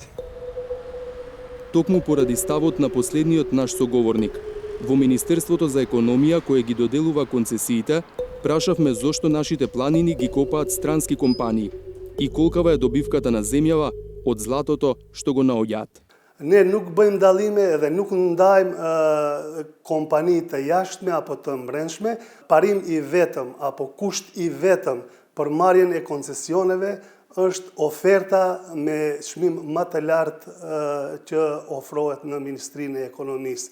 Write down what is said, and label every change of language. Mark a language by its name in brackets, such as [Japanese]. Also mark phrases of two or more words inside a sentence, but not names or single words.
[Macedonian] Токму поради ставот на последниот наш соговорник. Во Министерството за економија, кое ги доделува концесиите, прашавме зошто нашите планини ги копаат странски компании и колкава е добивката на земјава од златото што го наоѓаат. [Albanian] Ne nuk bëjmë dallime dhe nuk ndajmë kompanitë jashtme apo të brendshme, parim i vetëm apo kusht i vetëm për marrjen e koncesioneve është oferta me çmim më të lartë që ofrohet në Ministrinë e Ekonomisë.